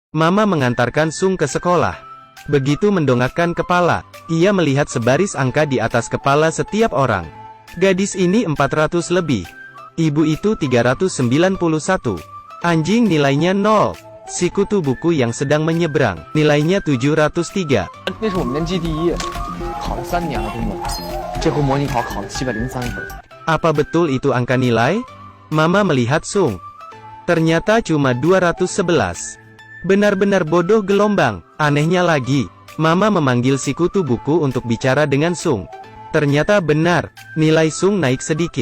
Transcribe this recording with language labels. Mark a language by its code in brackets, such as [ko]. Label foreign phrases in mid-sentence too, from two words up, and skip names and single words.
[id] Mama mengantarkan Sung ke sekolah. Begitu mendongakkan kepala, ia melihat sebaris angka di atas kepala setiap orang. Gadis ini 400 lebih. Ibu itu 391. Anjing nilainya 0. Si kutu buku yang sedang menyeberang, nilainya 703. [zh] 那是我们年级第一，考了3年了都没有。这回模拟考考了703分。 [id] Apa betul itu angka nilai? Mama melihat Sung. Ternyata cuma 211. Benar-benar bodoh gelombang. Anehnya lagi, Mama memanggil si kutu buku untuk bicara dengan Sung. Ternyata benar, nilai Sung naik sedikit.